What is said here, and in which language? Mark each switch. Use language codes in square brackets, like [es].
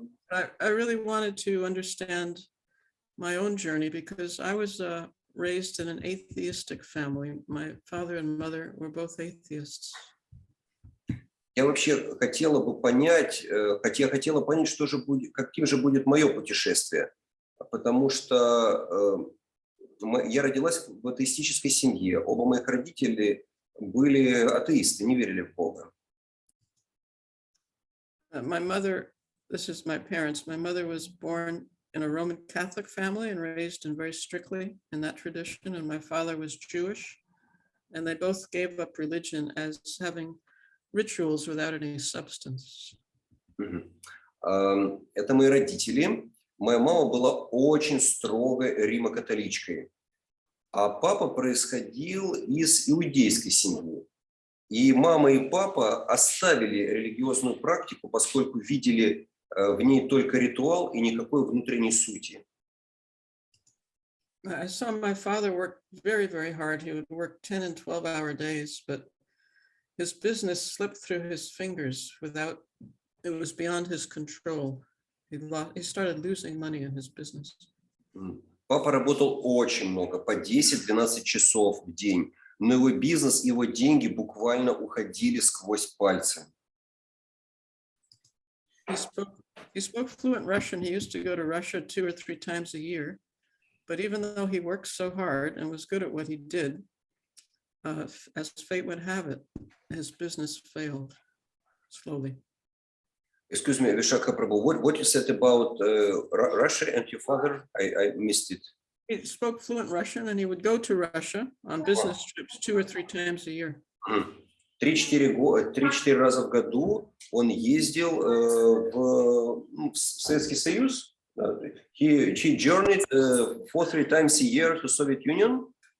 [en] I really wanted to understand my own journey because I was raised in an atheistic family. My father and mother were both atheists. [ru] Я вообще хотела бы понять, я хотела понять, что же будет, каким же будет мое путешествие, потому что я родилась в атеистической семье. Оба моих родителей были атеисты, не верили в Бога. [en] My mother, this is my parents. My mother was born in a Roman Catholic family and raised in very strictly in that tradition. And my father was Jewish, and they both gave up religion as having rituals without any substance. [ru] Это мои родители. Моя мама была очень строгой римо-католичкой, а папа происходил из иудейской семьи. И мама и папа оставили религиозную практику, поскольку видели в ней только ритуал и никакой внутренней сути. [en] I saw my father work very, very hard. He would work 10 and 12-hour days, but his business slipped through his fingers without, it was beyond his control. He started losing money in his business. [ru] Папа работал очень много, по 10-12 часов в день, но его бизнес, его деньги буквально уходили сквозь пальцы. [en] He spoke fluent Russian. He used to go to Russia 2 or 3 times a year. But even though he worked so hard and was good at what he did, as fate would have it, his business failed slowly. Excuse me, Vishakha Prabhu, what you said about Russia and your father? I missed it. He spoke fluent Russian and he would go to Russia on business trips 2 or 3 times a year. [ru] 3-4 раза в году он ездил в Советский Союз. [en] He journeyed 4-3 times a year to Soviet Union.